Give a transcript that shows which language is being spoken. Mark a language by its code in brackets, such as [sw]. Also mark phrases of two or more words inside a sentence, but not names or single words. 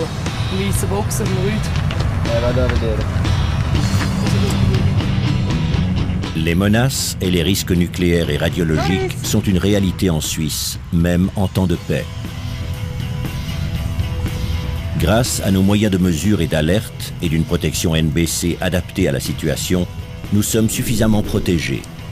[de] Ein weißer Boxer, ein Rüd. Ja, [it] vado a vedere. [fr] Les menaces et les risques nucléaires et radiologiques sont une réalité en Suisse, même en temps de paix. Grâce à nos moyens de mesure et d'alerte et d'une protection NBC adaptée à la situation, nous sommes suffisamment protégés.